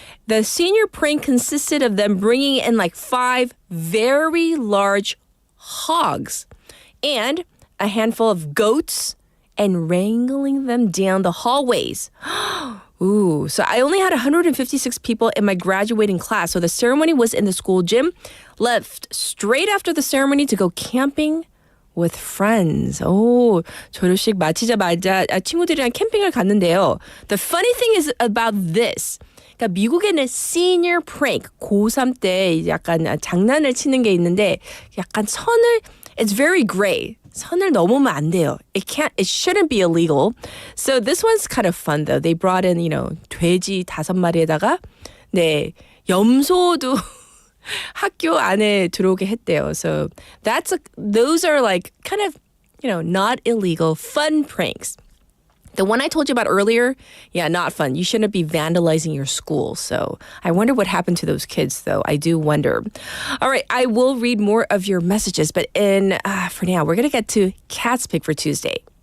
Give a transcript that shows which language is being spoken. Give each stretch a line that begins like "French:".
English: The senior prank consisted of them bringing in like 5 very large hogs and a handful of goats and wrangling them down the hallways. Ooh, so I only had 156 people in my graduating class. So the ceremony was in the school gym. Left straight after the ceremony to go camping with friends.
Korean: 오, 졸업식 마치자마자 친구들이랑 캠핑을 갔는데요.
English: The funny thing is about this.
Korean: 그러니까 미국에는 senior prank, 고3 때 약간 장난을 치는 게 있는데 약간
English: it's very gray.
Korean: 선을 넘으면 안 돼요.
English: It shouldn't be illegal. So this one's kind of fun though. They brought in,
Korean: 돼지 5마리에다가 염소도 학교 안에 들어오게 했대요.
English: So those are like kind of, not illegal, fun pranks. The one I told you about earlier, not fun. You shouldn't be vandalizing your school. So I wonder what happened to those kids, though. I do wonder. All right, I will read more of your messages, but for now, we're going to get to Cat's Pick for Tuesday.